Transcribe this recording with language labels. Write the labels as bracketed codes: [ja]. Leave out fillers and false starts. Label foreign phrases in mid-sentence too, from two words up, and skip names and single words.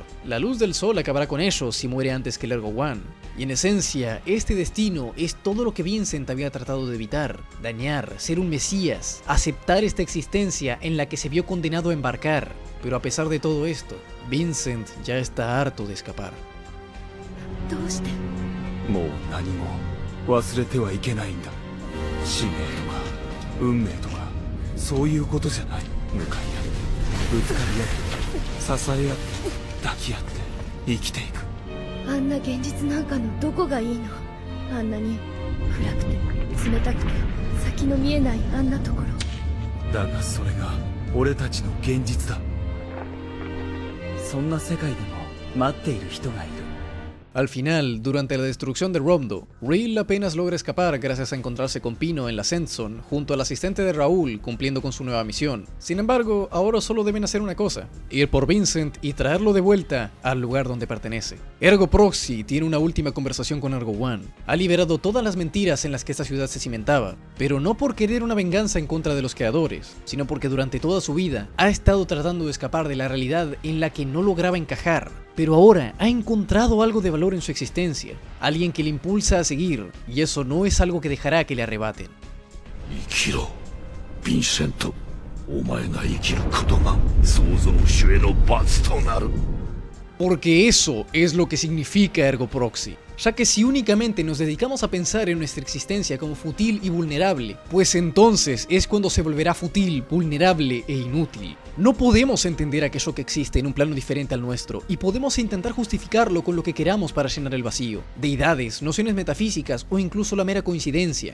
[es] La luz del sol acabará con ellos si muere antes que el Ergo One. Y en esencia, este destino es todo lo que Vincent había tratado de evitar: dañar, ser un mesías, aceptar esta existencia en la que se vio condenado a embarcar. Pero a pesar de todo esto, Vincent ya está harto de escapar. [ja] どうして？もう何も忘れてはいけないんだ。使命とか運命とかそういうことじゃない。向かい合ってぶつかり合って支え合って抱き合って生きていく。あんな現実なんかのどこがいいの？あんなに暗くて冷たくて先の見えないあんなところ。だがそれが俺たちの現実だ。そんな世界でも待っている人がいる。 [es] Al final, durante la destrucción de Romdo, Reel apenas logra escapar gracias a encontrarse con Pino en la Sendson, junto al asistente de Raúl cumpliendo con su nueva misión. Sin embargo, ahora solo deben hacer una cosa: ir por Vincent y traerlo de vuelta al lugar donde pertenece. Ergo Proxy tiene una última conversación con Ergo One. Ha liberado todas las mentiras en las que esta ciudad se cimentaba, pero no por querer una venganza en contra de los creadores, sino porque durante toda su vida ha estado tratando de escapar de la realidad en la que no lograba encajar. Pero ahora ha encontrado algo de valor en su existencia, alguien que le impulsa a seguir, y eso no es algo que dejará que le arrebaten. [ja] 生きろ、ヴィンセント。お前が生きることが創造主への罰となる。 [es] Porque eso es lo que significa Ergo Proxy, ya que si únicamente nos dedicamos a pensar en nuestra existencia como fútil y vulnerable, pues entonces es cuando se volverá fútil, vulnerable e inútil. No podemos entender aquello que existe en un plano diferente al nuestro, y podemos intentar justificarlo con lo que queramos para llenar el vacío: deidades, nociones metafísicas o incluso la mera coincidencia.